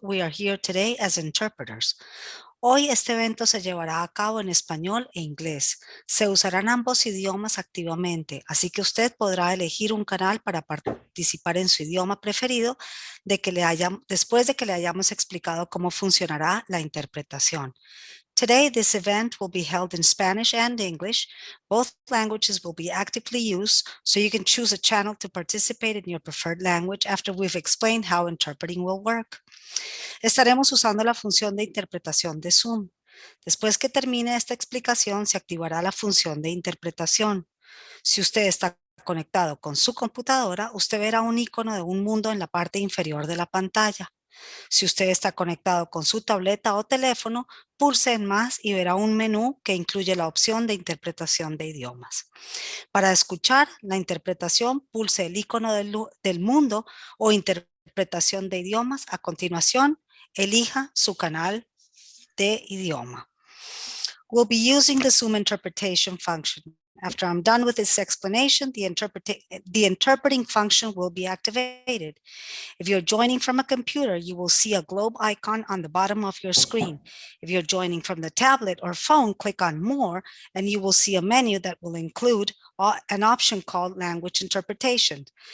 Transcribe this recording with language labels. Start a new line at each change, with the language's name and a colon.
English: We are here today as interpreters.
Spanish: Hoy este evento se llevará a cabo en español e inglés. Se usarán ambos idiomas activamente, así que usted podrá elegir un canal para participar en su idioma preferido después de que le hayamos explicado cómo funcionará la interpretación.
English: Today, this event will be held in Spanish and English. Both languages will be actively used, so you can choose a channel to participate in your preferred language after we've explained how interpreting will work.
Spanish: Estaremos usando la función de interpretación de Zoom. Después que termine esta explicación, se activará la función de interpretación. Si usted está conectado con su computadora, usted verá un icono de un mundo en la parte inferior de la pantalla. Si usted está conectado con su tableta o teléfono, pulse en más y verá un menú que incluye la opción de interpretación de idiomas. Para escuchar la interpretación, pulse el icono del mundo o interpretación de idiomas. A continuación, elija su canal de idioma.
English: We'll be using the Zoom interpretation function. After I'm done with this explanation, the interpreting function will be activated. If you're joining from a computer, you will see a globe icon on the bottom of your screen. If you're joining from the tablet or phone, click on More, and you will see a menu that will include an option called Language Interpretation.